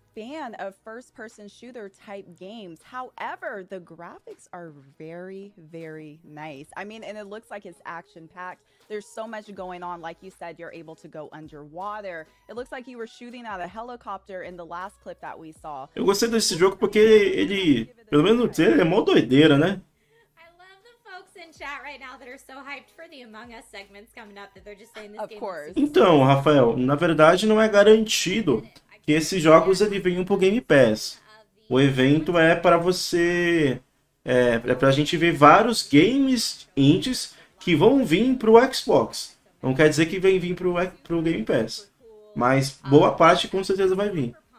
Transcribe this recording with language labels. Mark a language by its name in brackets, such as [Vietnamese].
[English] fan of first-person shooter type games. However, the graphics are very, very nice. I mean, and it looks like it's action-packed. There's so much going on. Like you said, you're able to go underwater. It looks like you were shooting at a helicopter in the last clip that we saw. [Portuguese] Eu gostei desse jogo porque ele, pelo menos no trailer, é mó doideira, né? [English] I love the folks in chat right now that are so hyped for the Among Us segments coming up that they're just saying this Of game course. is super [Portuguese] Então, Rafael, na verdade não é garantido que esses jogos ele venham pro Game Pass. O evento é para você, é pra gente ver vários games indies que vão vir pro Xbox. Não quer dizer que vem vir pro Game Pass. Mas boa parte com certeza vai vir.